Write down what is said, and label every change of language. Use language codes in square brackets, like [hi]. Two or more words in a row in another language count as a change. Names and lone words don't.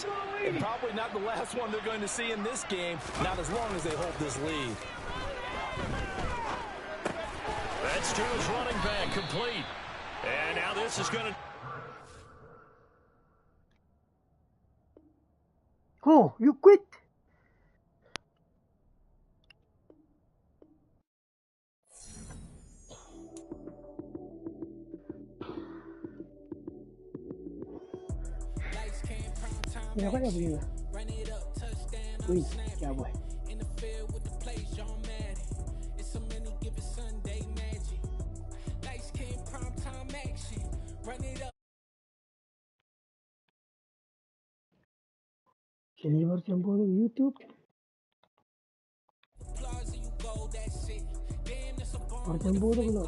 [en] And probably not the last one they're going to see in this game, not as long as they hold this lead. That's to his running back, complete. And now this is going to... Oh, you quit. [es] Mira, vaya primero. Uy, ya voy. [id] Sini version baru YouTube. Version baru belum.